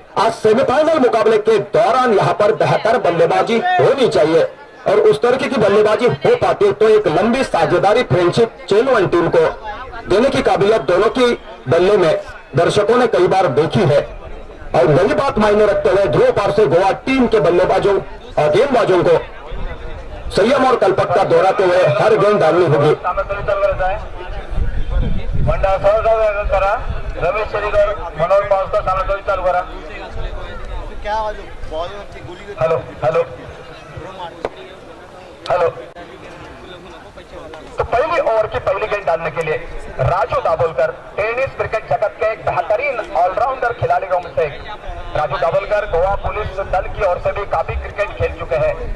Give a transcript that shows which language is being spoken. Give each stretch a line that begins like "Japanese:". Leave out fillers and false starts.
Hindi: आज सेमीफाइनल मुकाबले के दौरान यहां पर बेहतर बल्लेबाजी होनी चाहिए और उस तरीके की बल्लेबाजी हो पाती तो एक लंबी साझेदारी फ्रेंडशिप चेलवन टीम को देने की काबिलियत दोनों की बल्ले में दर्शकों ने कई बार देखी है। और वही बात मायने रखते हुए ध्रुव पार से गोवा टीम के बल्लेबाजों और गेंदबाजों को संयम और कल्पकता दोहराते हुए हर गेंद डालनी होगी।
Marathi: मंडळ सहज करा, रमेश शेरीकर मनोहर पावसकर सामना चालू करा।
Hindi: हेलो हेलो हेलो, तो पहली ओवर की पहली गेंद डालने के लिए राजू दाभोलकर टेनिस क्रिकेट जगत के एक बेहतरीन ऑलराउंडर खिलाड़ियों में से राजू दाभोलकर गोवा पुलिस दल की ओर से भी काफी क्रिकेट खेल चुके हैं।